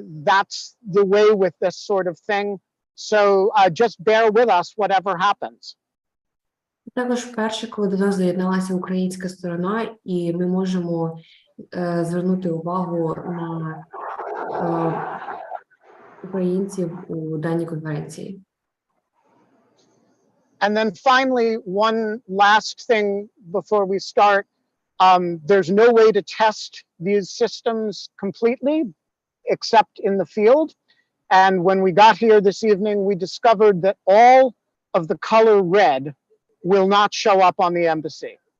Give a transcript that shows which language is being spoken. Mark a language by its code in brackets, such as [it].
[en] That's the way with this sort of thing. So just bear with us, whatever happens. [uk] Також вперше, коли до нас доєдналася українська сторона, і ми можемо звернути увагу на українців у даній конференції. [en] And then finally, one last thing before we start, there's no way to test these systems completely except in the field. And when we got here this evening, we discovered that all of the color red will not show up on the embassy.